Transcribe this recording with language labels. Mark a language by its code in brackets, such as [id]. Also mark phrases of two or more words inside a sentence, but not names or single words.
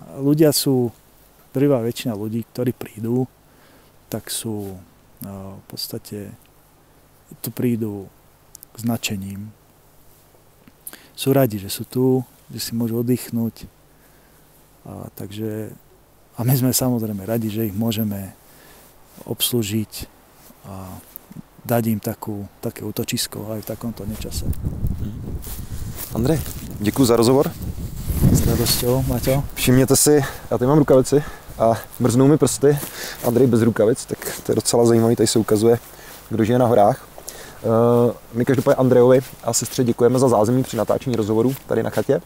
[sk] Ľudia sú, prvá väčšina ľudí, ktorí prídu, tak sú v podstate, tu prídu s nadšením. Sú radi, že sú tu, že si môžu oddychnúť. A my sme samozrejme radi, že ich môžeme obslúžiť a dať im také útočisko aj v takomto nečase. [cs] Andrej, děkuji za rozhovor. [sk] S radosťou, Maťo. [cs] Všimněte si, já tady mám rukavici a mrznou mi prsty. Andrej bez rukavic, tak to je docela zajímavý, tady se ukazuje, kdo žije na horách. My každopádně Andrejovi a sestře děkujeme za zázemí při natáčení rozhovoru tady na chatě.